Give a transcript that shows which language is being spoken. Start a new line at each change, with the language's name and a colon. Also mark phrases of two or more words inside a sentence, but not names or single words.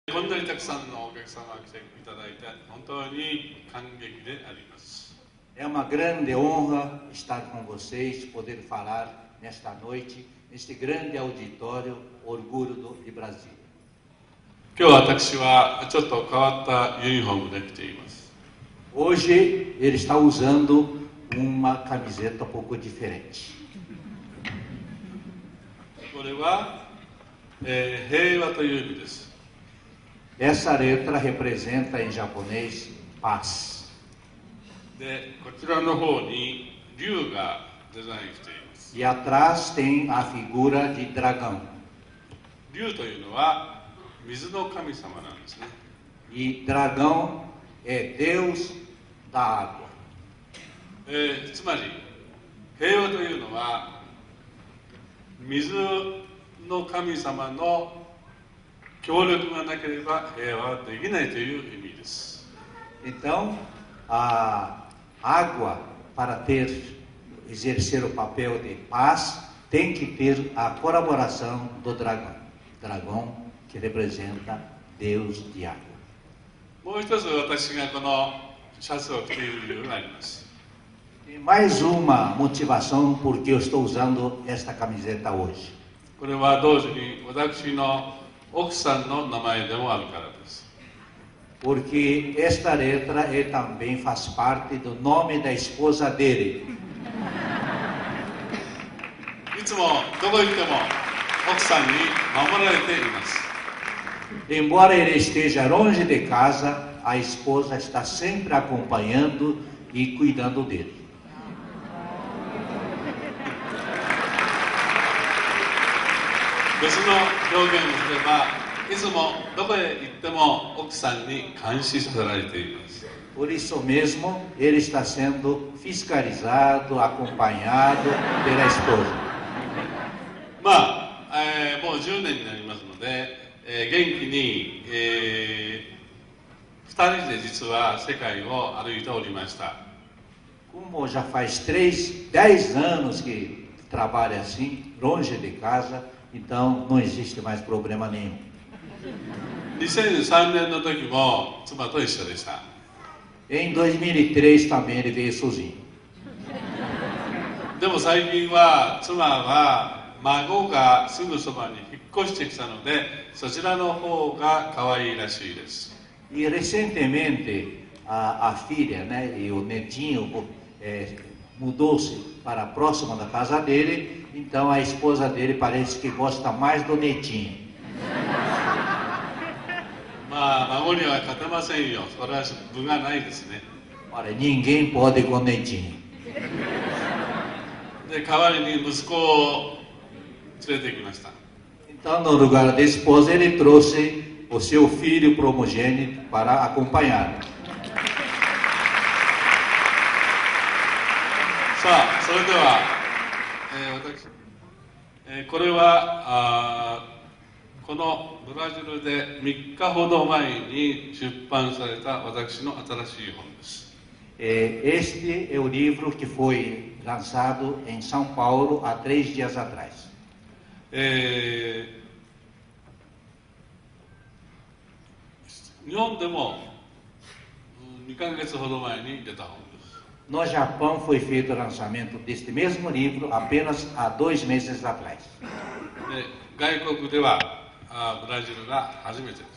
Japanese: こんなにたくさんのお客様が来ていただいて本当に感激であります。
Portuguese: É uma grande honra estar com vocês, poder falar nesta noite, neste grande auditório, Orgulho de Brasília.
Japanese: 今日私はちょっと変わったユニフォームで来ています。
Portuguese: Hoje ele está usando uma camiseta um pouco diferente.
Japanese: これは、平和という意味です。
Portuguese: Essa letra representa em japonês paz.
Japanese: で、こちらの方に竜がデザインしています。
Portuguese: E atrás tem a figura de dragão.
Japanese: 竜というのは水の神様なんですね。
Portuguese: E dragão é Deus da água.
Japanese: つまり平和というのは水の神様の協力がなければ平和はできないという意味です。
Portuguese: Então, a água, para exercer o papel de paz, tem que ter a colaboração do dragão. Dragão que representa Deus de água.
Japanese: もう一つ私がこのシャツを着ている理由があります。
Portuguese: E mais uma motivação porque eu estou usando esta camiseta hoje.
Japanese: これは同時に私の奥さんの名前でもあるからです。
Portuguese: Porque esta letra também faz parte do nome da esposa dele.
Japanese: いつもどこ行っても奥さんに守られています。
Portuguese: Embora ele esteja longe de casa, a esposa está sempre acompanhando e cuidando dele.
Japanese: 別の表現をすれば、いつもどこへ行っても奥さんに監視させられています。
Portuguese: Por isso mesmo, ele está sendo fiscalizado, acompanhado pela esposa.
Japanese: まあ、もう10年になりますので、元気に、2人で実は世界を歩いておりました。
Portuguese: Como já faz 10 anos que trabalha assim, longe de casa, então não existe mais problema nenhum.
Japanese: 2003 年の時も妻と一緒でした。
Portuguese: Em 2003 também ele veio sozinho.
Japanese: でも最近は妻は孫がすぐそばに引っ越してきたので、そちらの方が可愛いらしいです。
Portuguese: E recentemente a filha, né, e o netinho mudou-se para a próxima da casa dele, então a esposa dele parece que gosta mais do netinho.
Japanese: まあ孫には勝てませんよ。それは分がないですね。
Portuguese: Olha, ninguém pode com o netinho.
Japanese: で代わりに息子を連れてきました。
Portuguese: Então, no lugar da esposa, ele trouxe o seu filho primogênito para acompanhar.
Japanese: さあ、それでは、私、これはこのブラジルで3日ほど前に出版された私の新しい本です。
Portuguese: Este é o livro que foi lançado em São Paulo há 3 dias atrás.
Japanese: 日本でも2ヶ月ほど前に出た本です。
Portuguese: No Japão foi feito o lançamento deste mesmo livro apenas há 2 meses atrás.
Japanese: 外国ではブラジルが初めてです。